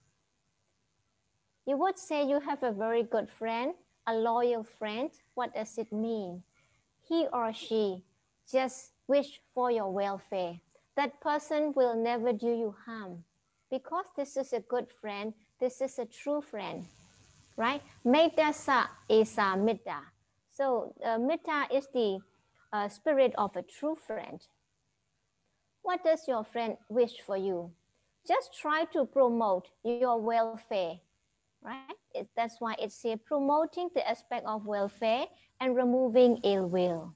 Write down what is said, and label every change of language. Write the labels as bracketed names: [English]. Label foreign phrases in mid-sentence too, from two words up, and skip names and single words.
[English] You would say you have a very good friend, a loyal friend. What does it mean? He or she just wish for your welfare. That person will never do you harm. Because this is a good friend, this is a true friend, right? [Pali] Metta sa esa mitta. [English] So Metta is the spirit of a true friend. What does your friend wish for you? Just try to promote your welfare, right? That's why it's here promoting the aspect of welfare and removing ill will.